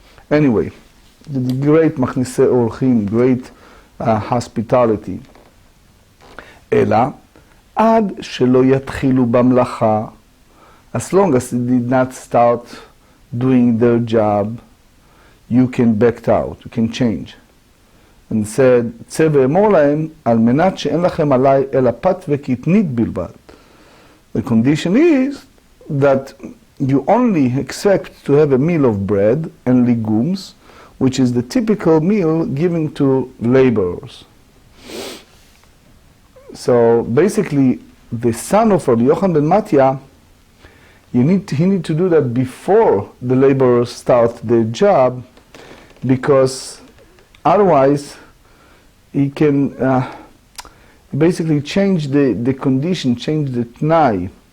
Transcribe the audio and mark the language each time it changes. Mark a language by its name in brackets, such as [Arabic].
[English] Anyway, the great machnise orchim, great hospitality. [Hebrew] אלא עד שלא יתחילו במלאכה, [English] as long as they did not start doing their job, you can back out, you can change. And said, צא ואמור להם, על מנת שאין לכם עליי אלא פת וקטנית בלבד. The condition is that you only expect to have a meal of bread and legumes, which is the typical meal given to laborers. So basically, the son of Rabbi Yochanan ben Mattia, he need to do that before the laborers start their job, because otherwise he can basically change the condition, change the תנאי.